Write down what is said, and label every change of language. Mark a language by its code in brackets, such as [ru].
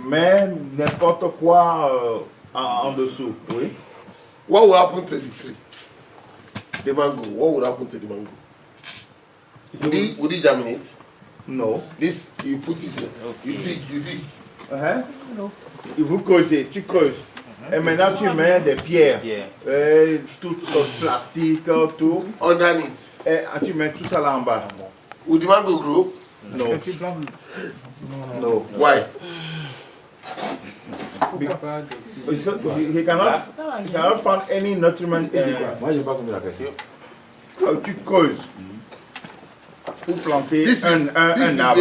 [fr] Mais n'importe quoi en dessous. Oui. [en] What will happen to the tree? The mango. What will happen to the mango? Would it germinate? No. This you put it here. Okay. You dig. No. [fr] Vous creusez, tu creuses. Et maintenant tu mets des pierres. Toutes sortes de plastique, tout. [en] Underneath. [fr] Et tu mets tout ça là en bas. [en] Would the mango grow? No. No. Why? He cannot find any nutriment. [fr] Moi, je n'ai pas compris la question. Tu creuses pour planter un arbre.